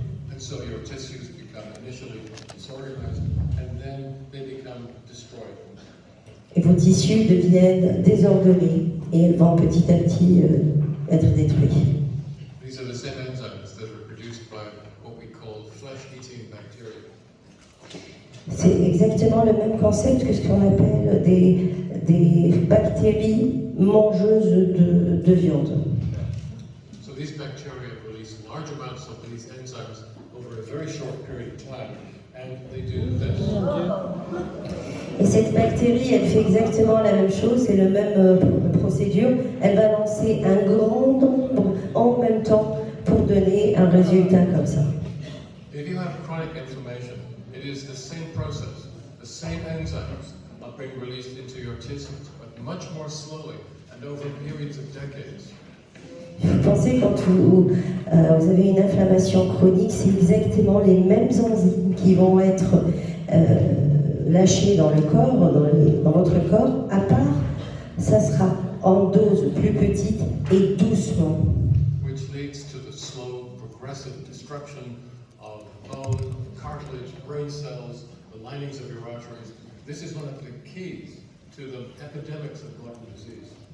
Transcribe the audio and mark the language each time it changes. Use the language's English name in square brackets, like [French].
[English] And so your tissues become initially disorganized and then they become destroyed. [French] Et vos tissus deviennent désordonnés et elles vont petit à petit être détruits. [English] These are the same enzymes that are produced by what we call flesh-eating bacteria. [French] C'est exactement le même concept que ce qu'on appelle des bactéries mangeuses de viande. [English] So these bacteria release large amounts of these enzymes over a very short period of time, and they do this. [French] Et cette bactérie, elle fait exactement la même chose, c'est la même procédure. Elle va lancer un grand nombre en même temps pour donner un résultat comme ça. [English] If you have chronic inflammation, it is the same process. The same enzymes are being released into your tissues, but much more slowly and over periods of decades. [French] Vous pensez quand vous avez une inflammation chronique, c'est exactement les mêmes enzymes qui vont être lâchées dans le corps, dans votre corps, à part, ça sera en dose plus petite et doucement. [English] Which leads to the slow, progressive destruction of bone, cartilage, brain cells, the linings of your arteries. This is one of the keys to the epidemics of modern disease.